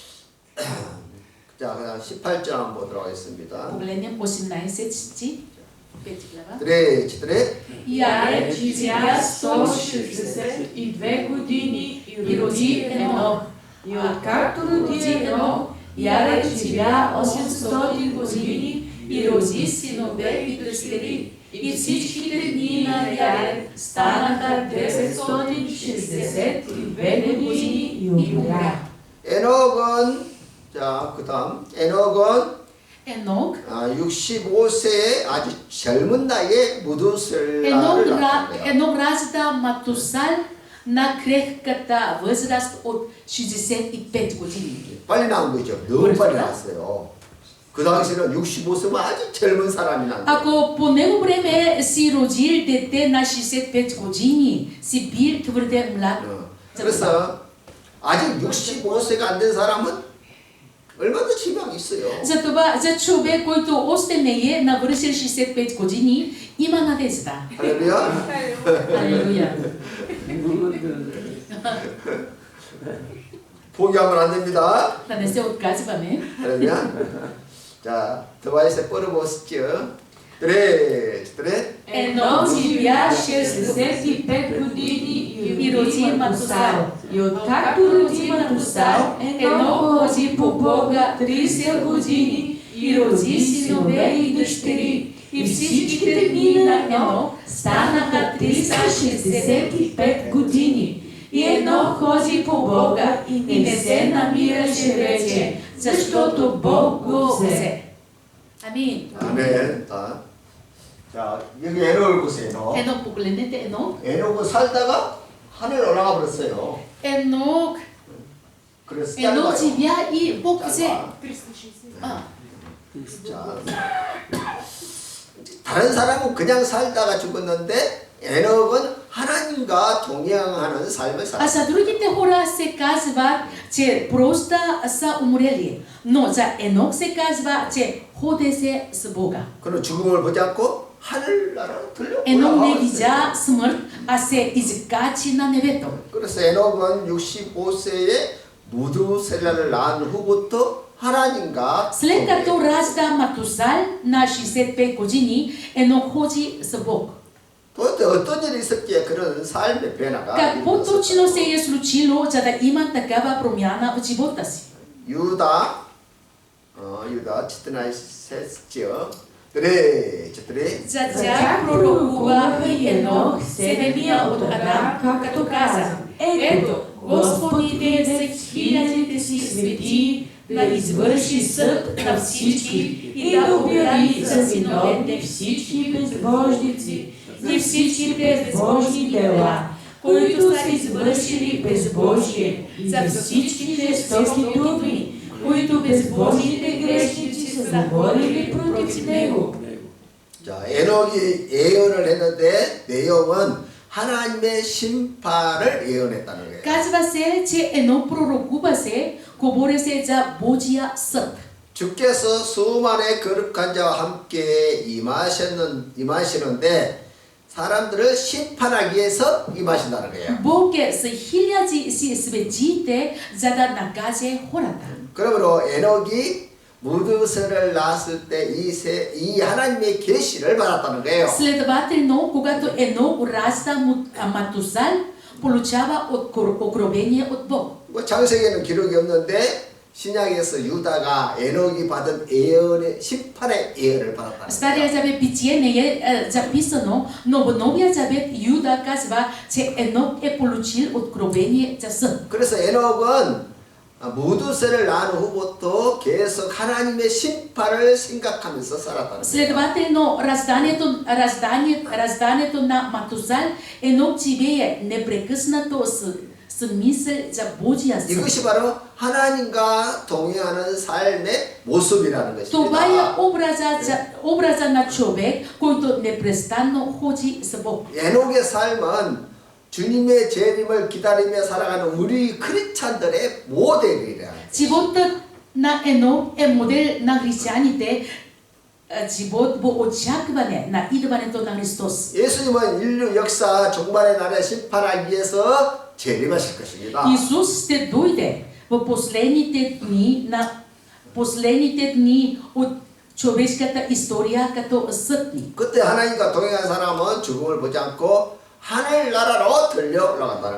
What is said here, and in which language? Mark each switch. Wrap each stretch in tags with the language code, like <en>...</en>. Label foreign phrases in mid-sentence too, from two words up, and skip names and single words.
<ko>자, 그다음 18절 한번 보도록 하겠습니다.</ko> <bg>Погледнем 18 стих. 5 глава. 3, 4. Яред живя 162 години и роди Енох. И откакто роди Енох, Яред живя 800 години и роди синове и дъщери. И всичките дни на Яред станаха 962 години и умря.</bg> <ko>에녹은 자, 그다음 에녹은</ko> <bg>Енох</bg> <ko>65세의 아주 젊은 나이에 무두셀라를 낳았는데요.</ko> <bg>Енох ражда Матусал на крехката възраст от 65 години.</bg> <ko>빨리 낳은 거죠. 너무 빨리 낳았어요. 그 당시에는 65세면 아주 젊은 사람이 낳은 거예요.</ko> <bg>Ако по него време си родил дете на 65 години, си бил твърде млад.</bg> <ko>그래서 아직 65세가 안 된 사람은 얼마나 지방이 있어요.</ko> <bg>Затова за човек, който още не е навършил 65 години, има надежда.</bg> <ko>할렐루야.</ko> <bg>Алелуя.</bg> <ko>포기하면 안 됩니다.</ko> <bg>Да не се отказваме.</bg> <ko>할렐루야. 자, 더바이세 뻗어보시죠. 그래.</ko> <bg>Енох живя 65 години и роди Матусал. И откакто роди Матусал, Енох ходи по Бога 30 години и роди синове и дъщери. И всичките дни на Енох станаха 365 години. И Енох ходи по Бога и не се намираше вече, защото Бог го взе. Амин.</bg> <ko>아멘. 자, 여기 에녹을 보세요.</ko> <bg>Енох, погледнете Енох.</bg> <ko>에녹은 살다가 하늘 올라가 버렸어요.</ko> <bg>Енох</bg> <ko>그래서</ko> <bg>Енох</bg> <ko>짧아요.</ko> <bg>живя и Бог взе.</bg> <ko>짧아. 자, 다른 사람은 그냥 살다가 죽었는데 에녹은 하나님과 동행하는 삶을</ko> <bg>А</bg> <ko>살았어요.</ko> <bg>за другите хора се казва, че просто са умрели. Но за Енох се казва, че ходи се с Бога.</bg> <ko>그는 죽음을 보지 않고 하늘나라로 들려</ko> <bg>Енох не</bg> <ko>올라가</ko> <bg>видя</bg> <ko>버렸어요.</ko> <bg>смърт, а се изкачи на небето.</bg> <ko>그래서 에녹은 65세에 무두셀라를 낳은 후부터 하나님과</ko> <bg>След като ражда Матусал на 65 години, Енох ходи с Бог.</bg> <ko>도대체 어떤 일이 있었기에 그런 삶의 변화가</ko> <bg>Какво</bg> <ko>있었을까요?</ko> <bg>точно се е случило, за да има такава промяна в живота си?</bg> <ko>유다 14죠. 그래.</ko> <bg>За тях пророкува и Енох, седемия от Адам, като каза: Ето, Господ иде с хилядите си свети да извърши съд на всички и да обяви за синовете всички безбожници и всичките безбожни дела, които са извършили безбожие, за всички жестоки думи, които безбожните грешници са говорили против него.</bg> <ko>자, 에녹이 예언을 했는데 내용은 하나님의 심판을 예언했다는 거예요.</ko> <bg>Казва се, че Енох пророкува се, говори се за Божия съд.</bg> <ko>주께서 수많은 거룩한 자와 함께 임하시는데 사람들을 심판하기 위해서 임하신다는 거예요.</ko> <bg>Бог е с хиляди си светите, за да накаже хората.</bg> <ko>그러므로 에녹이 무드셀을 낳았을 때 이 하나님의 계시를 받았다는 거예요.</ko> <bg>Следователно, когато Енох ражда Матусал, получава откровение от Бог.</bg> <ko>뭐 창세기에는 기록이 없는데 신약에서 유다가 에녹이 받은 예언의 심판의 예언을 받았다는</ko> <bg>В Стария</bg> <ko>거예요.</ko> <bg>завет Битие не е записано, но в Новия завет Юда казва, че Енох е получил откровение за съд.</bg> <ko>그래서 에녹은 무드셀을 낳은 후부터 계속 하나님의 심판을 생각하면서 살았다는 거예요.</ko> <bg>Следователно, раждането на Матусал, Енох живее непрекъснато с мисъл за Божия съд.</bg> <ko>이것이 바로 하나님과 동행하는 삶의 모습이라는 것입니다.</ko> <bg>Това е образа на човек, който непрестанно ходи с Бог.</bg> <ko>에녹의 삶은 주님의 재림을 기다리며 살아가는 우리 크리스찬들의 모델이라.</ko> <bg>Животът на Енох е модел на християните, живот в очакване на идването на Христос.</bg> <ko>예수님은 인류 역사 종말의 날에 심판하기 위해서 재림하실 것입니다.</ko> <bg>Исус ще дойде в последните дни от човешката история като съдник.</bg> <ko>그때 하나님과 동행한 사람은 죽음을 보지 않고 하늘나라로 들려 올라간다는 거예요.</ko>